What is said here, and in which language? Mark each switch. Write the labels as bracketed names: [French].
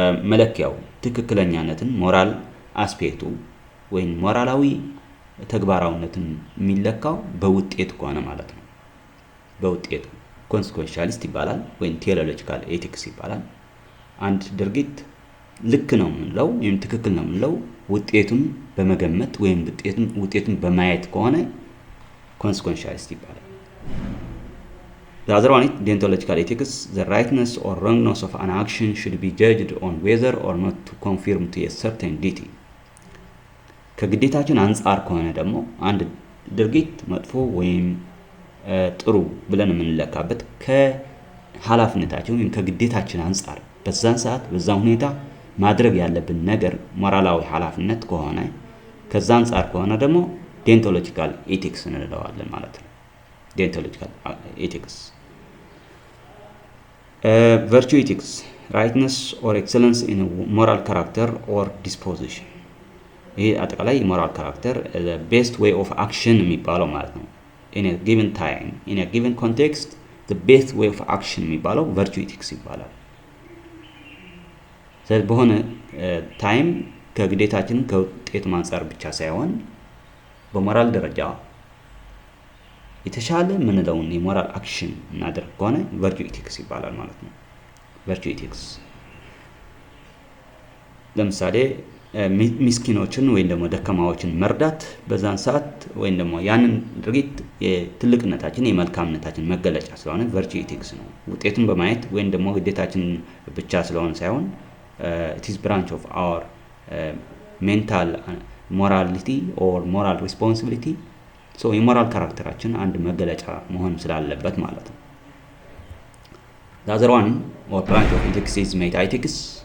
[Amharic] መለኪያው ትክክለኛነትን ሞራል አስፔክቱ ወይም ሞራላዊ ተግባራዊነትን የሚለካው በውጤት ከሆነ ማለት ነው። በውጤቱ ኮንሲኩዌንሻሊስት ይባላል ወይም ቴዎሎጂካል ኤቲክስ ይባላል። አንድ ድርጊት ልክ ነው የምንለው ወይም ትክክል ነው የምንለው ውጤቱን በመገመት ወይም ውጤቱን በማየት ከሆነ consequentialist ይባላል። [English] The other one is deontological ethics. The rightness or wrongness of an action should be judged on whether or not to conform to a certain duty. [Amharic] ከግዴታችን አንጻር ከሆነ ደግሞ አንድ ድርጊት መጥፎ ወይም ጥሩ ብለን የምንለካበት ከኃላፊነታችን ወይም ከግዴታችን አንጻር በዛን ሰዓት በዛን ሁኔታ ማድረግ ያለብን ነገር ሞራላዊ ኃላፊነት ከሆነ ከዛ አንጻር ከሆነ ደግሞ deontological ethics እንለዋለን ማለት ነው። deontological ethics. [English] Virtue ethics, rightness or excellence in a moral character or disposition. [Amharic] ይሄ አጠቃላይ moral character the best way of action የሚባለው ማለት ነው። [English] in a given time, in a given context, the best way of action [Amharic] የሚባለው virtue ethics ይባላል። ስለዚህ በሆነ ታይም ከግዴታችን ከውጤት አንጻር ብቻ ሳይሆን በሞራል ደረጃ የተሻለ ምንለውን የሞራል አክሽን እናደርግ ከሆነ virtue ethics ይባላል ማለት ነው። virtue ethics ለምሳሌ ምስኪኖችን ወይም ደግሞ ደካማዎችን መርዳት በዛን ሰዓት ወይም ደግሞ ያንን ድርጊት የትልቅነታችን የመልካምነታችን መገለጫ ስለሆነ virtue ethics ነው። ውጤቱን በማየት ወይም ደግሞ ግዴታችን ብቻ ስለሆነ ሳይሆን [English] it is branch of our mental morality or moral responsibility. [Amharic] So የሞራል ካራክተራችን አንድ መገለጫ መሆን ስላለበት ማለት ነው። [English] The other one or branch of ethics is metaethics.